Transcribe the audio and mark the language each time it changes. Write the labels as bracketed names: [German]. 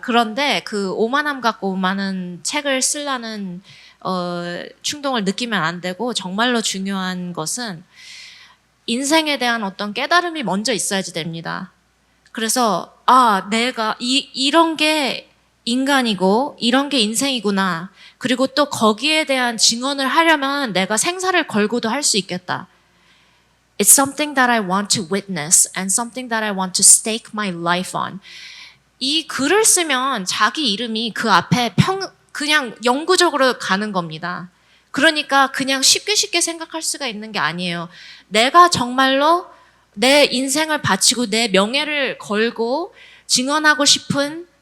[Korean] 그런데 그 오만함 갖고 많은 책을 쓰려는 충동을 느끼면 안 되고, 정말로 중요한 것은 인생에 대한 어떤 깨달음이 먼저 있어야지 됩니다. 그래서 내가 이런 게 인간이고 이런 게 인생이구나, 그리고 또 거기에 대한 증언을 하려면 내가 생사를 걸고도 할 수 있겠다. [English] It's something that I want to witness and something that I want to stake my life on. [Korean] 이 글을 쓰면 자기 이름이 그 앞에 그냥 영구적으로 가는 겁니다. 그러니까 그냥 쉽게 생각할 수가 있는 게 아니에요. 내가 정말로 내 인생을 바치고 내 명예를 걸고 증언하고 싶은